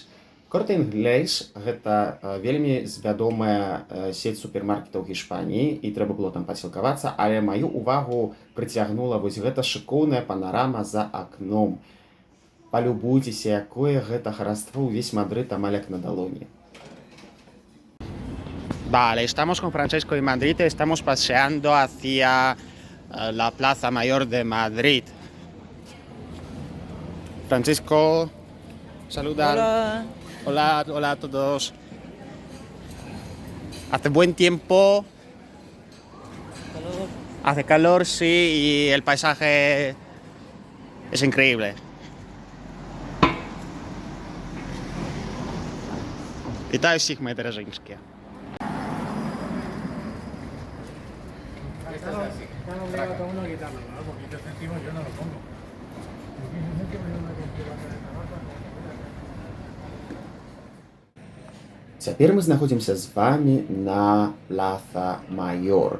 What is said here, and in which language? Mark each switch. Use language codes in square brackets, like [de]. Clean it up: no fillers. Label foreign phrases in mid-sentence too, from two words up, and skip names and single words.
[be] Корте Інглеш – гэта вельмі вядомая сеть супермаркетаў Гішпаніі, і трэба было там пасілкавацца, але маю ўвагу прыцягнула вось гэта шыкоўная панарама за акном. Полюбуйтеся, якое гэта хараство, увесь Мадрид амаль як на далоні. [es] Vale, estamos con Francesco de Madrid, estamos paseando hacia la Plaza Mayor de Madrid. Francisco, saluda. Hola. Hola, hola a todos. Hace buen tiempo, Calor. hace calor, sí, y el paisaje es increíble. [uk] Вітаю всіх, мої дороженькі. [be] Цяпер мы знаходзімся з вами на Плаца Майор.